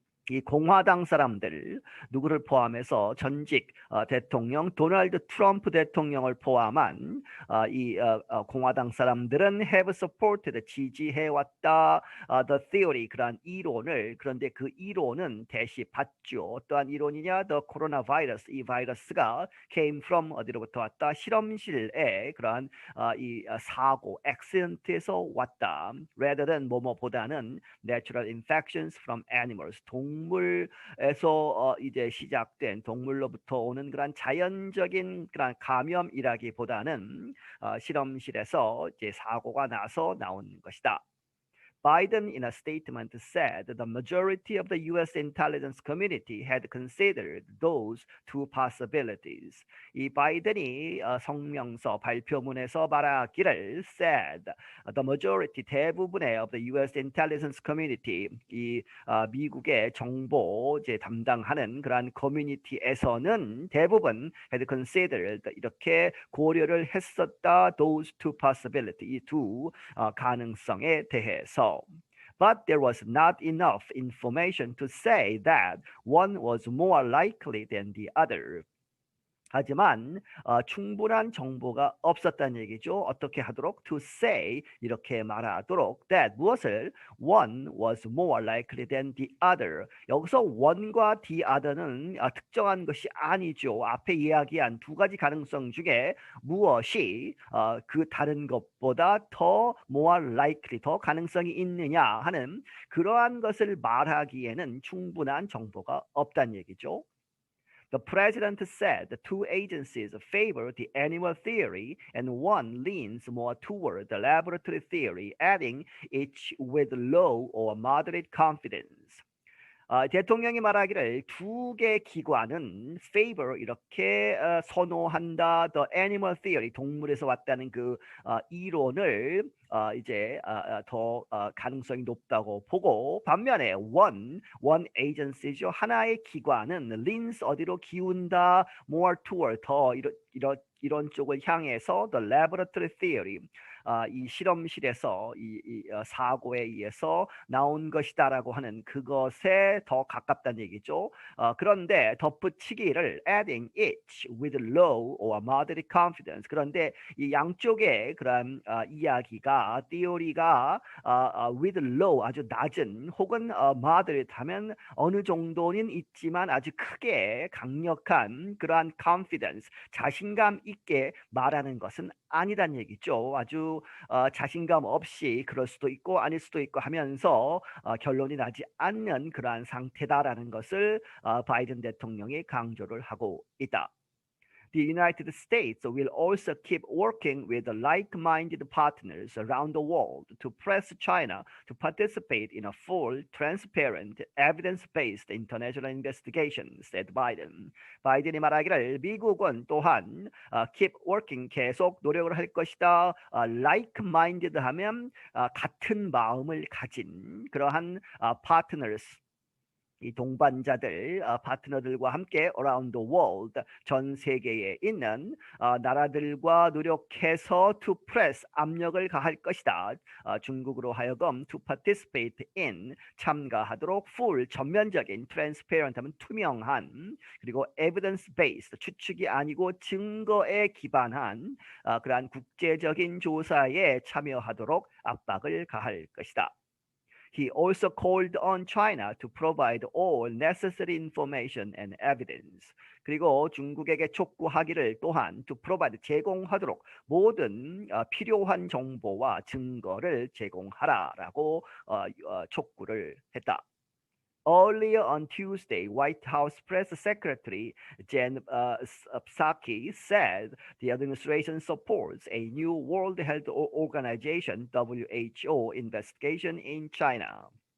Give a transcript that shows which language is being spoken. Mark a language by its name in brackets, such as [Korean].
[Korean] 이 공화당 사람들 누구를 포함해서 전직 대통령 도널드 트럼프 대통령을 포함한 공화당 사람들은 [English] have supported [Korean] 지지해왔다 [English] the theory [Korean] 그러한 이론을. 그런데 그 이론은 대시 받죠. 어떠한 이론이냐? [English] the coronavirus [Korean] 이 바이러스가 [English] came from [Korean] 어디로부터 왔다? 실험실에 그러한 사고 accident에서 왔다. [English] rather than [Korean] 뭐뭐보다는 [English] natural infections from animals [Korean] 동물에서 이제 시작된 동물로부터 오는 그런 자연적인 그런 감염이라기보다는 실험실에서 이제 사고가 나서 나온 것이다. [English] Biden, in a statement, said the majority of the U.S. intelligence community had considered those two possibilities. [Korean] 이 바이든이 성명서 발표문에서 말하기를 [English] said the majority [Korean] 대부분의 [English] of the U.S. intelligence community [Korean] 이 미국의 정보 이제 담당하는 그러한 커뮤니티에서는 대부분 [English] had considered [Korean] 이렇게 고려를 했었다 [English] those two possibility [Korean] 이 두 가능성에 대해서. [English] But there was not enough information to say that one was more likely than the other. [Korean] 하지만 충분한 정보가 없었다는 얘기죠. 어떻게 하도록? [English] To say [Korean] 이렇게 말하도록 that 무엇을? [English] One was more likely than the other. [Korean] 여기서 one과 the other는 특정한 것이 아니죠. 앞에 이야기한 두 가지 가능성 중에 무엇이 그 다른 것보다 더 [English] more likely [Korean] 더 가능성이 있느냐 하는 그러한 것을 말하기에는 충분한 정보가 없다는 얘기죠. [English] The president said the two agencies favor the animal theory and one leans more toward the laboratory theory, adding each with low or moderate confidence. [Korean] 대통령이 말하기를 두 개 기관은 favor 이렇게 선호한다 [English] the animal theory [Korean] 동물에서 왔다는 그 이론을 이제 더 가능성이 높다고 보고 반면에 [English] one agency [Korean] 죠 하나의 기관은 leans 어디로 기운다 [English] more toward [Korean] 더 이런 쪽을 향해서 [English] the laboratory theory [Korean] 이 실험실에서 이 사고에 의해서 나온 것이다라고 하는 그것에 더 가깝다는 얘기죠. 그런데 덧붙이기를 [English] adding each with low or moderate confidence. [Korean] 그런데 이 양쪽의 그런 이야기가 theory가 [English] with low [Korean] 아주 낮은 혹은 moderate 하면 어느 정도는 있지만 아주 크게 강력한 그러한 confidence 자신감 있게 말하는 것은 아니란 얘기죠. 아주 자신감 없이 그럴 수도 있고 아닐 수도 있고 하면서 결론이 나지 않는 그러한 상태다라는 것을 바이든 대통령이 강조를 하고 있다. [English] The United States will also keep working with like-minded partners around the world to press China to participate in a full, transparent, evidence-based international investigation, said Biden. [Korean] 바이든이 말하기를 미국은 또한 [English] keep working, [Korean] 계속 노력을 할 것이다. like-minded 하면 같은 마음을 가진 그러한 partners, 이 동반자들, 파트너들과 함께 [English] around the world, [Korean] 전 세계에 있는 나라들과 노력해서 [English] to press, [Korean] 압력을 가할 것이다. 중국으로 하여금 [English] to participate in, [Korean] 참가하도록 full, 전면적인, transparent 하면 투명한, 그리고 evidence-based, 추측이 아니고 증거에 기반한 그러한 국제적인 조사에 참여하도록 압박을 가할 것이다. [English] He also called on China to provide all necessary information and evidence. [Korean] 그리고 중국에게 촉구하기를 또한 [English] to provide [Korean] 제공하도록 모든 필요한 정보와 증거를 제공하라라고 촉구를 했다. [English] Earlier on Tuesday, White House Press Secretary Jen Psaki said the administration supports a new World Health Organization (WHO) investigation in China.